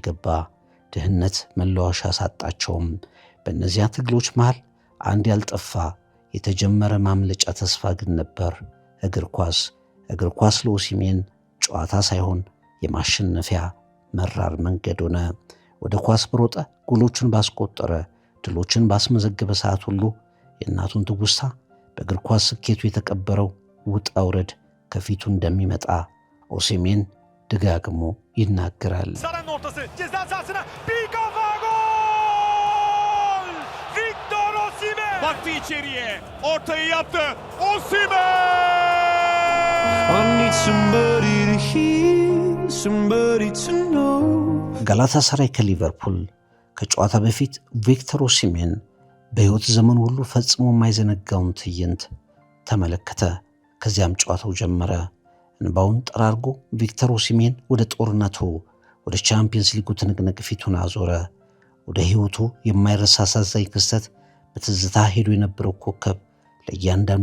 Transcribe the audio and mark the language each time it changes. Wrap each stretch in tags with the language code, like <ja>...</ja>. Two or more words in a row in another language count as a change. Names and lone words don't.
<am>ገባ። ድህነት መለዋሻ ሳጣቸውም። በእነዚያ ትግሎች መሃል አንድ ያልጠፋ የተጀመረ ማምለጫ ተስፋ ግን ነበር፣ እግር ኳስ። እግር ኳስ ለኦሲሜን ጨዋታ ሳይሆን የማሸነፊያ መራር መንገድ ሆነ። ወደ ኳስ በሮጠ፣ ጎሎችን ባስቆጠረ፣ ድሎችን ባስመዘገበ ሰዓት ሁሉ የእናቱን ትውስታ በእግር ኳስ ስኬቱ የተቀበረው ውጣ ውረድ ከፊቱ እንደሚመጣ ኦሲሜን ደጋግሞ ይናገራል።</am> <tr>Baktı içeriye. Ortayı yaptı. Osimhen!</tr> <en>I need somebody to hear, somebody to know.</en> <am>ጋላታሳራይ ከሊቨርፑል ከጨዋታ በፊት ቪክተር ኦሲሜን በሕይወት ዘመኑ ሁሉ ፈጽሞ የማይዘነጋውን ትዕይንት ተመለከተ። ከዚያም ጨዋታው ጀመረ። እንባውን ጠራርጎ ቪክተር ኦሲሜን ወደ ጦርነቱ፣ ወደ ቻምፒየንስ ሊጉ ትንቅንቅ ፊቱን አዞረ። ወደ ሕይወቱ የማይረሳ አሳዛኝ ክስተት በትዝታ ሄዶ የነበረው ኮከብ ለእያንዳንዱ</am>